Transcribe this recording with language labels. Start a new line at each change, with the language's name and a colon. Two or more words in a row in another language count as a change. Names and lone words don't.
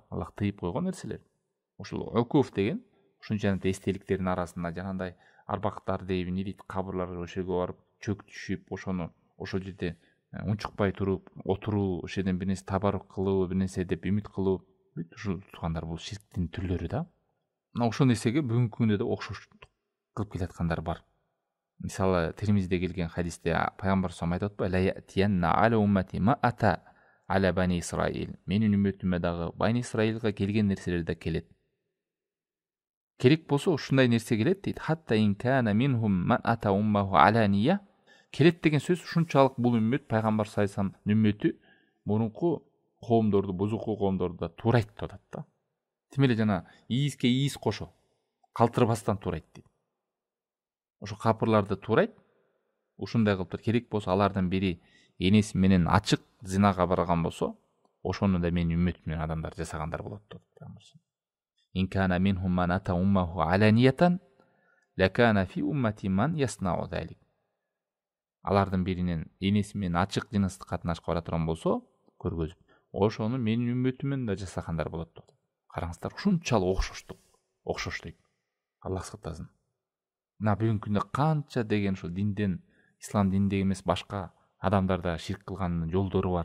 Kyrgyz: Аллах тыйып койгон нерселер. Ушул укуф деген ушунчалык эстеликтердин арасында жанагындай арбактар дейби не дейт, кабырларга ошол жерге барып чөк түшүп, ошону ошол жерде унчукпай туруп отуруу, ошол жерден бир нерсе табарук кылуу, бир нерсе деп үмүт кылуу, бүт ушул туугандар бул ширктин түрлөрү да. Мына ошол нерсеге бүгүнкү күндө да окшоштук кылып келаткандар бар. Мисалы Тирмизиде келген хадисте пайгамбар салам айтып атпайбы:
Arabic: "ليأتين على أمتي ما أتى على بني إسرائيل".
Kyrgyz: Менин үммөтүмө дагы Бани Исраилга келген нерселер да келет. Керек болсо ушундай нерсе келет дейт.
Arabic: حتى إن كان منهم من أتى أمه علانية.
Kyrgyz: Келет деген сөз ушунчалык бул үммөт пайгамбар
Arabic: صلى الله عليه وسلم
Kyrgyz: үммөтү мурунку коомдорду, бузуку коомдорду да туурайт деп атат да. Тим эле жана ииске иис кошо калтырбастан туурайт дейт. Ошо капырларды туурайт. Ушундай кылып тур. Керек болсо алардын бири энеси менен ачык зинага барган болсо, ошону да менин үммөтүм менен адамдар жасагандар болот деп атат.
Arabic: إن كان منهم من أتى أمه علانية لكان في أمتي من يصنع ذلك.
Kyrgyz: Алардын биринен энеси менен ачык жыныстык катнашка бара турган болсо, көргөзүп, ошону менин үммөтүмөн да жасагандар болот деп. Караңыздар, ушунчалык окшош дейт. Аллах сактасын. Мына бүгүнкү күндө канча деген ушул динден, ислам диндеги эмес башка адамдарда ширк кылганын жолдору бар.